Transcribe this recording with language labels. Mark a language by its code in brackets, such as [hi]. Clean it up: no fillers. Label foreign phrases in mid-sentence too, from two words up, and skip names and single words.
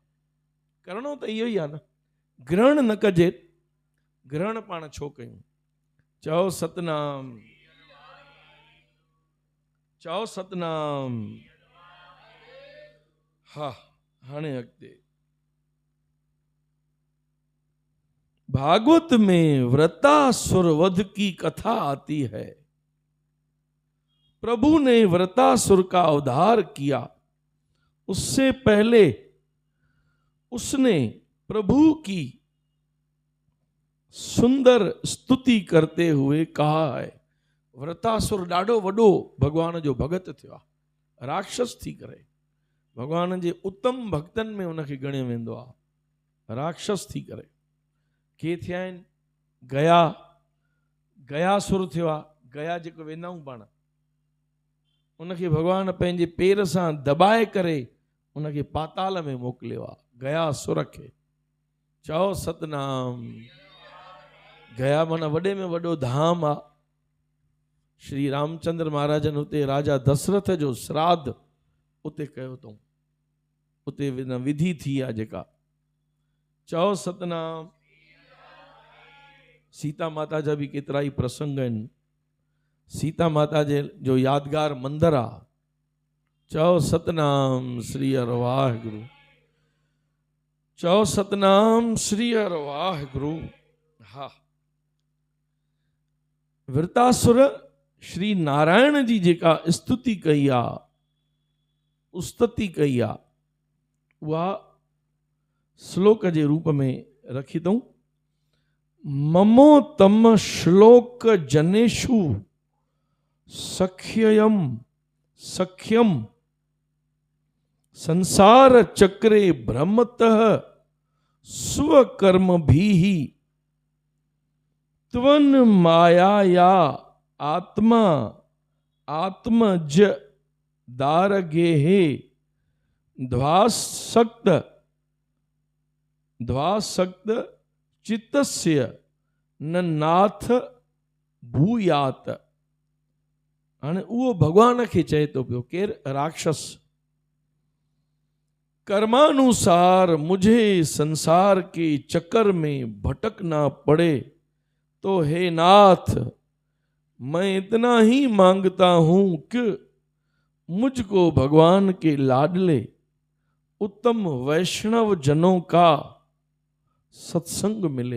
[sd] करिणो त इहो ई आहे न, ग्रहण न कजे। ग्रहण पाण छो कयूं? चओ सतनाम। चओ सतनाम। हा, हाणे अॻिते [hi] भागवत में व्रतासुर वध की कथा आती है। प्रभु ने व्रतासुर का उद्धार किया, उससे पहले उसने प्रभु की सुंदर स्तुति करते हुए कहा है। [sd] व्रतासुर ॾाढो वॾो भगवान जो भगत थियो आहे, राक्षस थी करे भगवान जे उत्तम भक्तनि में उनखे ॻणियो वेंदो आहे। राक्षस थी करे के थिया आहिनि? गयासुर थियो आहे। गया जेको वेंदा आहियूं पाण, उनखे भगवान पंहिंजे पेर सां दबाए करे उनखे पाताल में मोकिलियो आहे, गयासुर खे। चओ सतनाम। गया माना वॾे में वॾो धाम आहे। श्री रामचंद्र महाराजनि उते राजा दशरथ जो श्राद्ध उते कयो अथऊं, उते विधि थी आहे जेका। चओ सतनाम। सीता माता जा बि केतिरा ई प्रसंग आहिनि। सीता माता जे जो यादगार मंदिर आहे। चओ सतनाम श्री हर वाहिगुरु। चओ सतनाम श्री हर वाहिगुरु। हा, वृतासुर श्री नारायण जी जेका स्तुति कई आहे, उस्तति कई आहे, उहा श्लोक जे रूप में रखी अथऊं। [sa] ममो तम श्लोक जनेषु सख्यम संसार चक्रे भ्रमतः स्वकर्म भी त्वन माया आत्मा आत्मज दारगेहे ध्वासक्त चित्तस्य न नाथ भूयात। [sd] हाणे उहो भगवान खे चए थो पियो, केरु? राक्षस। [hi] कर्मानुसार मुझे संसार के चक्कर में भटकना पड़े तो हे नाथ, मैं इतना ही मांगता हूं कि मुझको भगवान के लाडले उत्तम वैष्णव जनों का सत्संग मिले।